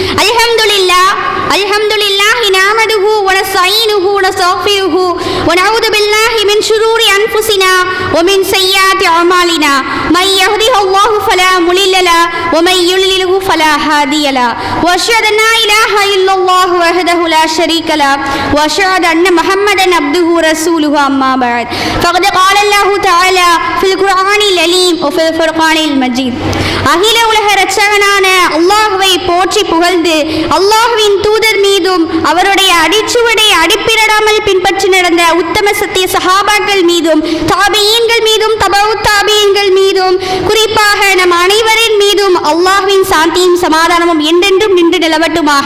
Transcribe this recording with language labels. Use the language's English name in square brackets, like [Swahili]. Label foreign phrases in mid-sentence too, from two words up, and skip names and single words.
[Arabic] الحمدلله نحمده و نستعينه و نستغفره و نعوذ بالله من شرور أنفسنا و من سيئات أعمالنا. من يهده الله فلا مضل له و من يضلله فلا هادي له. و أشهد أن لا إله إلا الله وحده لا شريك له و أشهد أن محمدا عبده رسوله. أما بعد. ஃபகத் قال الله تعالى في القرآن العليم وفي الفرقان المجيد. [Tamil] அகில உலக இரட்சகனான அல்லாஹ்வை போற்றி புகழ்ந்து அல்லாஹ்வின் தூதர் மீதும் அவருடைய அடிச்சுவடை அடிப்பிரடாமல் பின்பற்றி நடந்த உத்தம சத்திய சஹாபாக்கள் மீதும் தாபியீன்கள் மீதும் தபவு தாபியீன்கள் மீதும் குறிப்பாக நம் அனைவரின் மீதும் அல்லாஹ்வின் சாந்தியும் சமாதானமும் என்றென்றும் நின்று நிலவட்டுமாக.